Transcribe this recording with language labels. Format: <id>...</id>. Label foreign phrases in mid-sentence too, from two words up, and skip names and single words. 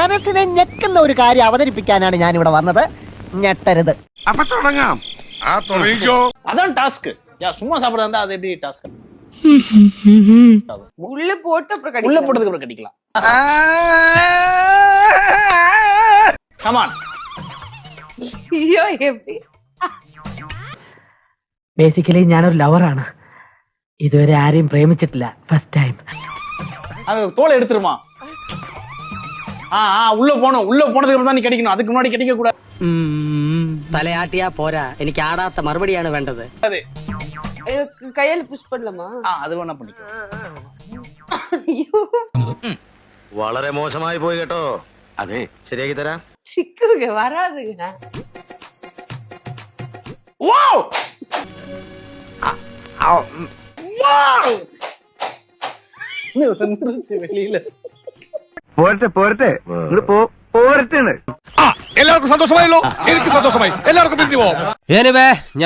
<ml>മനസ്സിനെ ഞെക്കുന്ന ഒരു കാര്യം അവതരിപ്പിക്കാനാണ് ഞാൻ ഇവിടെ വന്നത്. ഞെട്ടരുത്. അപ്പൊ തുടങ്ങാം.</ml> <ta>அதான் டாஸ்க். சும்மா சாப்பிடுறதா இருந்தா அது எப்படி டாஸ்க்? உள்ள போட்டு அப்புறம் கடிக்கலாம். உள்ள போட்டதுக்கு அப்புறம் கடிக்கலாம்.</ta> <en>come on.</en> <ta>ஐயோ எப்படி?</ta> <ml>ബേസിക്കലി ഞാനൊരു ലവറാണ്. ഇതുവരെ ആരെയും പ്രേമിച്ചിട്ടില്ല.</ml> <en>first time.</en> <ta>அது தோலை எடுத்துருமா? உள்ள போனோம். உள்ள போனதுக்கு அப்புறம் தான் நீ கடிக்கணும். அதுக்கு முன்னாடி கடிக்க கூடாது.</ta> <ml>തലയാട്ടിയാ പോരാ, എനിക്ക് ആടാത്ത മറുപടിയാണ് വേണ്ടത്.</ml> <ta>கையால புஷ் பண்ணலாமா? அது வேணா பண்ணிக்கோ. ஐயோ</ta> <ml>വളരെ മോശമായി പോയി കേട്ടോ. അതെ, ശരിയാക്കി തരാം.</ml> <ta>சிக்குங்க வராதுங்க. வாவ்! வெளியில</ta> <ml>പോരട്ടെ പോരട്ടെ. എല്ലാവർക്കും സന്തോഷമായല്ലോ. എനിക്ക് സന്തോഷമായി. എല്ലാവർക്കും പിരിഞ്ഞു പോവാം.</ml>